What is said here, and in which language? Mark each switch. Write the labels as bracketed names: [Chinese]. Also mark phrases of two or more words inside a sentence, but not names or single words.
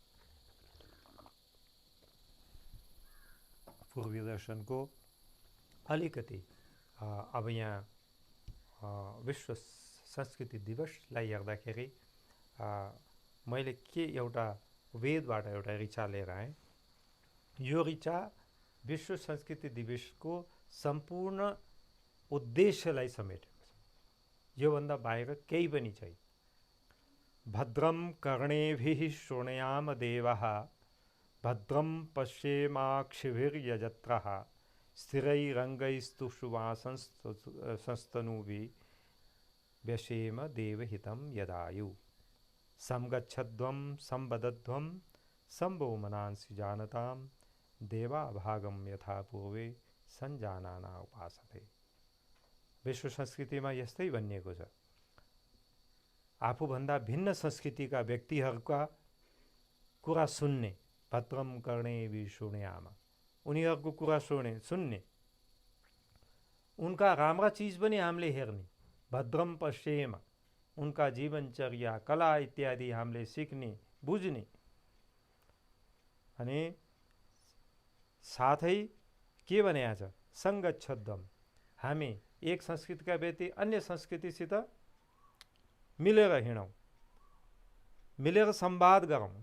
[Nepali] पूर्वीय दर्शनको अलिकति अब यहाँ विश्व संस्कृति दिवसलाई हेर्दाखेरि मैले के एउटा वेदबाट एउटा ऋचा लिएर आएँ। यो ऋचा विश्व संस्कृति दिवसको सम्पूर्ण उद्देश्यलाई समेटेको छ। योभन्दा बाहिर केही पनि छैन। [Sanskrit] भद्रम कर्णेभिः शृणुयाम देवः भद्रम पश्येमाक्षिभिर्यजत्रः स्थिरैरङ्गैस्तुष्टुवांसस्तनूभिः व्यशेम देवहितं यदायु समगच्छध्वं संवदध्वं संभो मनांसि जानतां देवाभागम यथा पूर्वे संजानाना उपासते। [Nepali] विश्व संस्कृतिमा यस्तै भनिएको छ। आफूभन्दा भिन्न संस्कृतिका व्यक्तिहरूका कुरा सुन्ने, [Sanskrit] भद्रम कर्णेभिः शृणुयाम, [Nepali] उनीहरूको कुरा सुन्ने, उनका राम्रा चीज पनि हामीले हेर्ने, [Sanskrit] भद्रम पश्येम, [Nepali] उनका जीवनचर्या, कला इत्यादि हामीले सिक्ने, बुझ्ने, अनि साथै के भनेको छ, सङ्गच्छध्वम, हामी एक संस्कृतिका व्यक्ति अन्य संस्कृतिसित मिलेर हिँडौँ, मिलेर संवाद गरौँ।